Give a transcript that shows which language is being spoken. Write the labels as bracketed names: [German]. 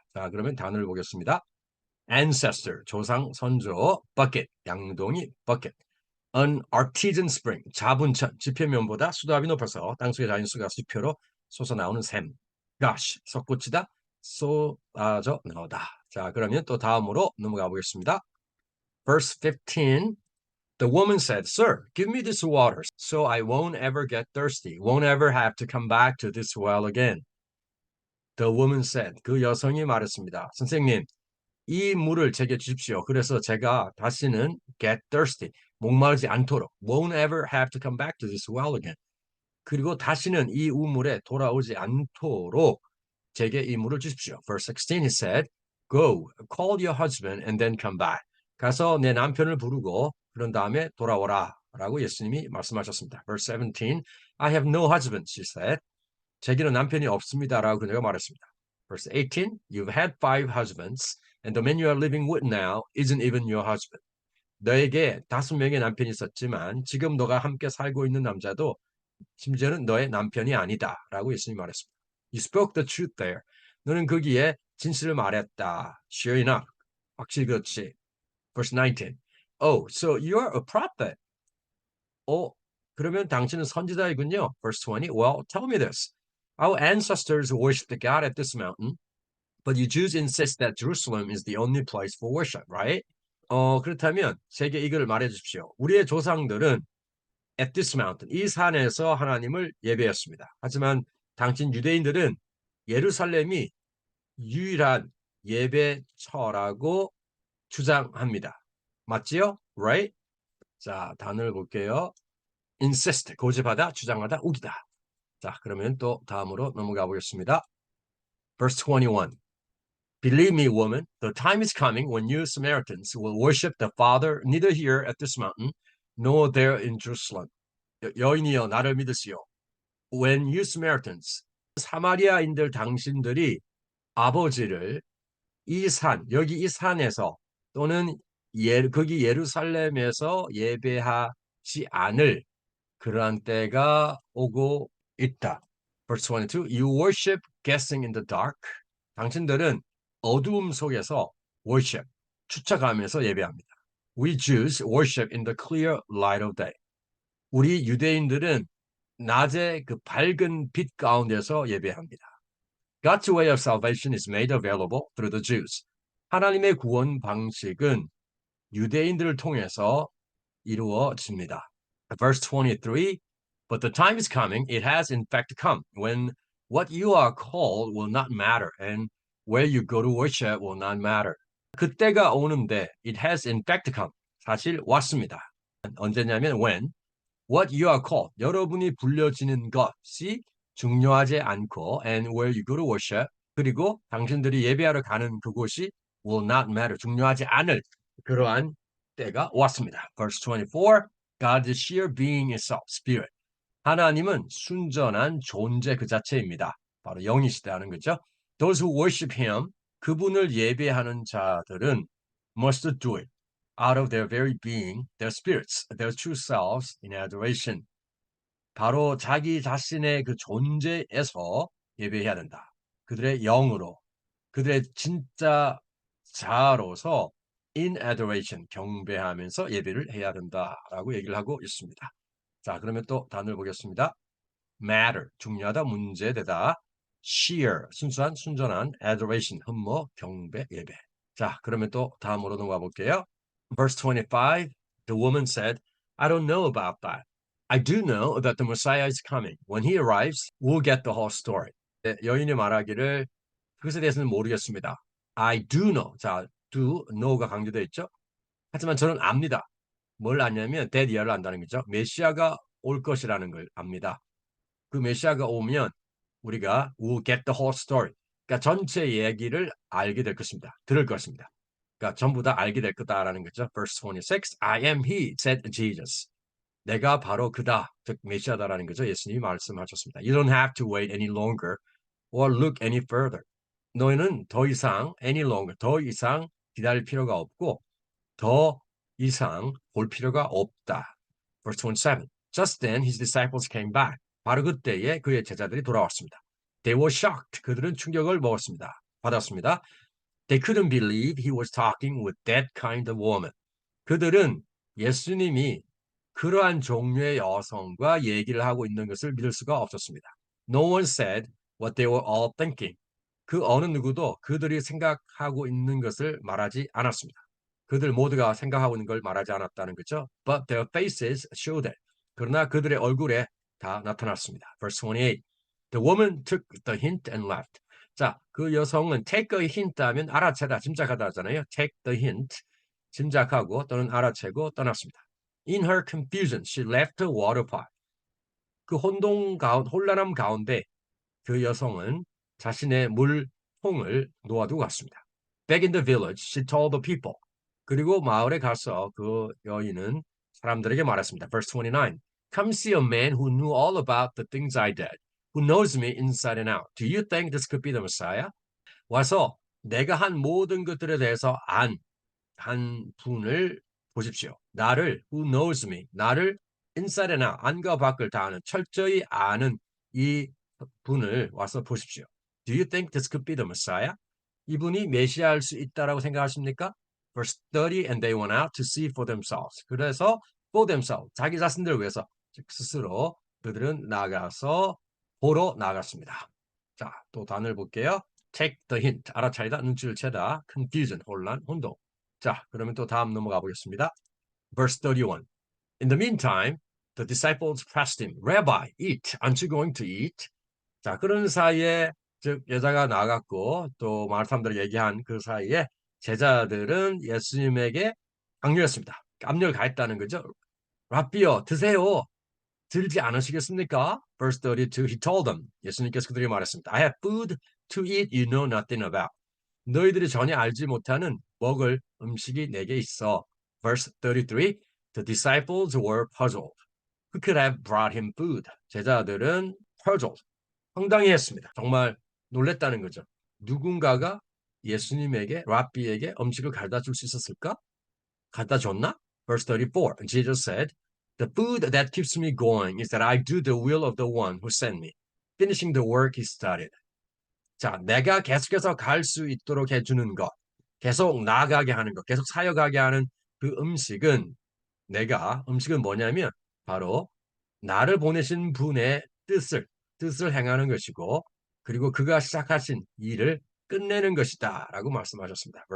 [Korean] 자, 그러면 단어를 보겠습니다. ancestor, 조상, 선조, bucket, 양동이, bucket. An artesian spring, 자분천, 지표면보다 수도압이 높아서 땅속의 자연수가 지표로 솟아나오는 샘. gush, 솟구치다, 쏟아져 나오다. 자, 그러면 또 다음으로 넘어가 보겠습니다. [English] Verse 15, The woman said, Sir, give me this water so I won't ever get thirsty, won't ever have to come back to this well again. The woman said, [Korean] 그 여성이 말했습니다. 선생님, 이 물을 제게 주십시오. 그래서 제가 다시는 [English] get thirsty, [Korean] 목마르지 않도록, [English] won't ever have to come back to this well again. [Korean] 그리고 다시는 이 우물에 돌아오지 않도록 제게 이 물을 주십시오. [English] Verse 16, he said, Go, call your husband and then come back. [Korean] 가서 내 남편을 부르고 그런 다음에 돌아오라 라고 예수님이 말씀하셨습니다. [English] Verse 17, I have no husband, she said. [Korean] 제게는 남편이 없습니다 라고 그녀가 말했습니다. [English] Verse 18, You've had 5 husbands, and the man you are living with now isn't even your husband. [Korean] 너에게 5명의 남편이 있었지만 지금 너가 함께 살고 있는 남자도 심지어는 너의 남편이 아니다 라고 예수님이 말했습니다. [English] You spoke the truth there. [Korean] 너는 거기에 진실을 말했다. [English] Sure enough. [Korean] 확실히 그렇지. [English] Verse 19. Oh, so you're a prophet. [Korean] 그러면 당신은 선지자이군요. [English] Verse 20. Well, tell me this. Our ancestors worshipped God at this mountain, but you Jews insist that Jerusalem is the only place for worship, right? [Korean] 그렇다면 제게 이걸 말해 주십시오. 우리의 조상들은 [English] at this mountain, [Korean] 이 산에서 하나님을 예배했습니다. 하지만 당신 유대인들은 예루살렘이 유일한 예배처라고 주장합니다. 맞지요? Right? 자, 단어를 볼게요. insist, 고집하다, 주장하다, 우기다. 자, 그러면 또 다음으로 넘어가 보겠습니다. [English] Verse 21. Believe me, woman, the time is coming when you Samaritans will worship the Father neither here at this mountain nor there in Jerusalem. [Korean] 여인이여 나를 믿으시오. [English] When you Samaritans, [Korean] 사마리아인들 당신들이 아버지를 이 산, 여기 이 산에서 또는 거기 예루살렘에서 예배하지 않을 그러한 때가 오고 있다. [English] Verse 22, you worship guessing in the dark. [Korean] 당신들은 어두움 속에서 worship, 추측하면서 예배합니다. [English] We Jews worship in the clear light of day. [Korean] 우리 유대인들은 낮에 그 밝은 빛 가운데서 예배합니다. [English] God's way of salvation is made available through the Jews. [Korean] 하나님의 구원 방식은 유대인들을 통해서 이루어집니다. [English] Verse 23, but the time is coming, it has in fact come, when what you are called will not matter, and where you go to worship will not matter. [Korean] 그때가 오는데, [English] it has in fact come, [Korean] 사실 왔습니다. 언제냐면 [English] when, what you are called, [Korean] 여러분이 불려지는 것이 중요하지 않고, [English] and where you go to worship, [Korean] 그리고 당신들이 예배하러 가는 그곳이 [English] will not matter, [Korean] 중요하지 않을 그러한 때가 왔습니다. [English] Verse 24, God's sheer being itself, spirit. [Korean] 하나님은 순전한 존재 그 자체입니다. 바로 영이시다는 거죠. [English] Those who worship him, [Korean] 그분을 예배하는 자들은 [English] must do it out of their very being, their spirits, their true selves in adoration. [Korean] 바로 자기 자신의 그 존재에서 예배해야 된다. 그들의 영으로, 그들의 진짜 자아로서 [English] in adoration, [Korean] 경배하면서 예배를 해야 된다라고 얘기를 하고 있습니다. 자, 그러면 또 단어를 보겠습니다. matter, 중요하다, 문제되다. sheer, 순수한, 순전한. adoration, 흠모, 경배, 예배. 자, 그러면 또 다음으로 넘어가 볼게요. [English] Verse 25, the woman said, I don't know about that. I do know that the Messiah is coming. When he arrives, we'll get the whole story. [Korean] 여인이 말하기를 그것에 대해서는 모르겠습니다. [English] I do know. [Korean] 자, do, know가 강조되어 있죠. 하지만 저는 압니다. 뭘 아냐면 데디아를 안다는 거죠. 메시아가 올 것이라는 걸 압니다. 그 메시아가 오면 우리가 [English] will get the whole story. [Korean] 그러니까 전체 얘기를 알게 될 것입니다. 들을 것입니다. 그러니까 전부 다 알게 될 거다라는 거죠. [English] Verse 26, I am he, said Jesus. [Korean] 내가 바로 그다, 즉 메시아다라는 거죠. 예수님이 말씀하셨습니다. [English] You don't have to wait any longer or look any further. [Korean] 너희는 더 이상 [English] any longer, [Korean] 더 이상 기다릴 필요가 없고 더 이상 볼 필요가 없다. [English] Verse 27. Just then his disciples came back. [Korean] 바로 그때에 그의 제자들이 돌아왔습니다. [English] They were shocked. [Korean] 그들은 충격을 받았습니다. [English] They couldn't believe he was talking with that kind of woman. [Korean] 그들은 예수님이 그러한 종류의 여성과 얘기를 하고 있는 것을 믿을 수가 없었습니다. [English] No one said what they were all thinking. [Korean] 그 어느 누구도 그들이 생각하고 있는 것을 말하지 않았습니다. 그들 모두가 생각하고 있는 걸 말하지 않았다는 거죠. [English] But their faces showed it. [Korean] 그러나 그들의 얼굴에 다 나타났습니다. [English] Verse 28. The woman took the hint and left. [Korean] 자, 그 여성은 [English] take a hint [Korean] 하면 알아채다, 짐작하다 하잖아요. [English] take the hint, [Korean] 짐작하고 또는 알아채고 떠났습니다. [English] In her confusion, she left the water pot. [Korean] 그 혼란함 가운데 그 여성은 자신의 물통을 놓아두고 갔습니다. [English] Back in the village, she told the people. [Korean] 그리고 마을에 가서 그 여인은 사람들에게 말했습니다. [English] Verse 29. Come see a man who knew all about the things I did, who knows me inside and out. Do you think this could be the Messiah? [Korean] 와서 내가 한 모든 것들에 대해서 한 분을 보십시오. 나를, [English] who knows me, [Korean] 나를 [English] inside and out, [Korean] 안과 밖을 다 아는, 철저히 아는 이 분을 와서 보십시오. [English] Do you think this could be the Messiah? [Korean] 이분이 메시아일 수 있다라고 생각하십니까? [English] Verse 30, and they went out to see for themselves. [Korean] 그래서 [English] for themselves, [Korean] 자기 자신들을 위해서, 즉 스스로 그들은 나가서 보러 나갔습니다. 자, 또 단어를 볼게요. [English] Take the hint, [Korean] 알아차리다, 눈치를 채다, confusion, 혼란, 혼동. 자, 그러면 또 다음 넘어가 보겠습니다. [English] Verse 31. In the meantime, the disciples pressed him, Rabbi, eat. Aren't you going to eat? [Korean] 자, 그런 사이에 즉 여자가 나갔고 또 마을 사람들이 얘기한 그 사이에 제자들은 예수님에게 강요했습니다. 압력을 가했다는 거죠. 라비어 드세요. 들지 않으시겠습니까? [English] Verse 32, he told them. [Korean] 예수님께서 그들에게 말했습니다. [English] I have food to eat you know nothing about. [Korean] 너희들이 전혀 알지 못하는 먹을 음식이 내게 있어. [English] Verse 33, the disciples were puzzled. Who could have brought him food? [Korean] 제자들은 puzzled, 황당해했습니다. 정말 놀랬다는 거죠. 누군가가 예수님에게, 랍비에게 음식을 갖다 줄 수 있었을까? 갖다 줬나? [English] Verse 34, Jesus said, the food that keeps me going is that I do the will of the one who sent me, finishing the work he started. [Korean] 자, 내가 계속해서 갈 수 있도록 해주는 것, 계속 나아가게 하는 것, 계속 사역하게 하는 그 음식은 뭐냐면 바로 나를 보내신 분의 뜻을 행하는 것이고, 그리고 그가 시작하신 일을 끝내는 것이다 라고 말씀하셨습니다.